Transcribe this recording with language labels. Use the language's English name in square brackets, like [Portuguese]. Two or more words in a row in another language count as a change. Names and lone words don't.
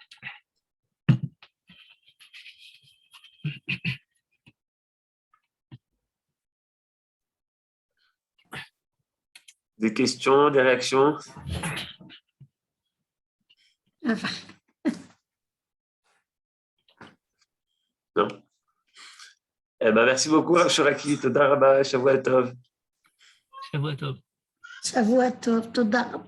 [French] Des questions, des réactions? Non. Eh ben, merci beaucoup, [Hebrew] Rav Shoraki. תודה רבה, שבוע טוב. שבוע טוב. שבוע טוב, תודה רבה.